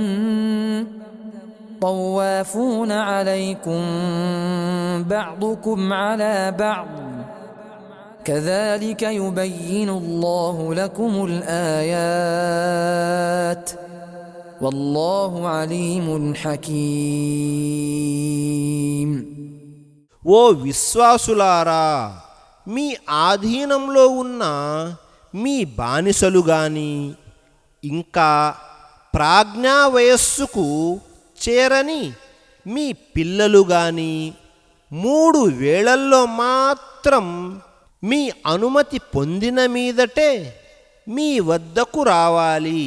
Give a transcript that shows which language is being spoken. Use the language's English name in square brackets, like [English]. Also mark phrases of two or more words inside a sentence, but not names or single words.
[Arabic] طوافون عليكم بعضكم على بعض كذلك يبين الله لكم الآيات والله عليم حكيم. [Telugu] ఓ విశ్వాసులారా, మీ ఆధీనంలో ఉన్న మీ బానిసలు గాని ఇంకా ప్రాజ్ఞా వయస్సుకు చేరని మీ పిల్లలు గాని 3 వేళల్లో మాత్రం మీ అనుమతి పొందిన మీదటే మీ వద్దకు రావాలి.